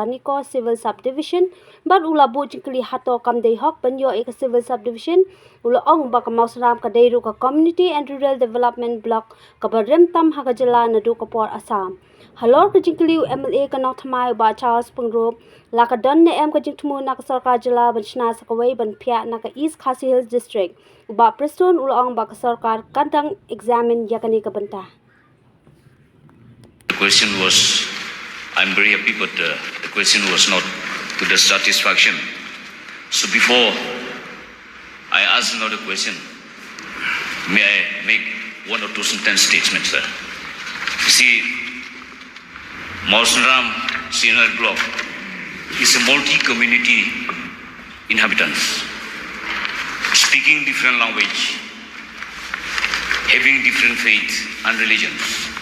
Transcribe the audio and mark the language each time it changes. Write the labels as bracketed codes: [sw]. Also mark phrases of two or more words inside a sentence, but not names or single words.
[kha] Ranikor Civil Subdivision bat ula bu jingkli Hato kam dei hok ban yo ek Civil Subdivision ula ong ba ka Mawsynram ka dei ru ka Community and Rural Development Block ka barem tam ha ka jala nadu ka por Assam halor ka jingkli MLA ka nok thamai ba Charles Pungrop la ka don ne em ka jingtmu na ka sarkar jala ban chna sakawai ban phya na ka East Khasi Hills District ba Preston ula ong ba ka sarkar kadang examine yakani ka banta. [en] The question was, I'm very happy, but the question was not to the satisfaction. So before I ask another question, may I make one or two sentence statements, sir? You see, Mawsynram Senior Block is a multi-community inhabitants, speaking different language, having different faith and religions.